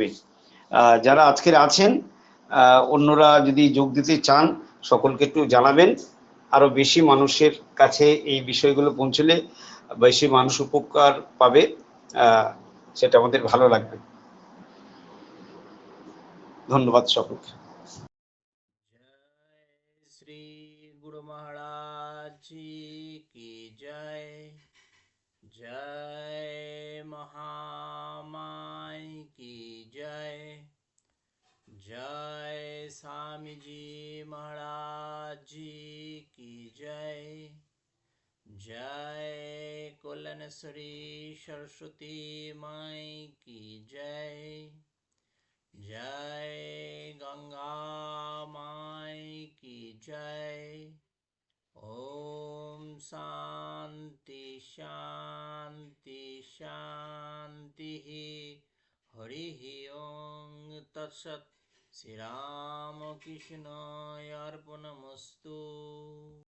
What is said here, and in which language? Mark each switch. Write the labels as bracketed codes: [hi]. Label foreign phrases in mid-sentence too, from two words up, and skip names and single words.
[bn] যারা আজকের আছেন, অন্যরা যদি যোগ দিতে চান সকলকে একটু জানাবেন। আরো বেশি মানুষের কাছে এই বিষয়গুলো পৌঁছলে বেশি মানুষ উপকার পাবে, সেটা আমাদের ভালো লাগবে। ধন্যবাদ সকলকে। [hi] जय श्री गुरु महाराज जी की जय। जय महामाई की जय। जय स्वामी जी महाराज जी की जय। जय कल्याणेश्वरी सरस्वती माई की जय। जय गंगा माई की जय। [sa] ओम शांति शांति शांति। हरि ओम तत्सत। श्री राम कृष्ण अर्पणमस्तु।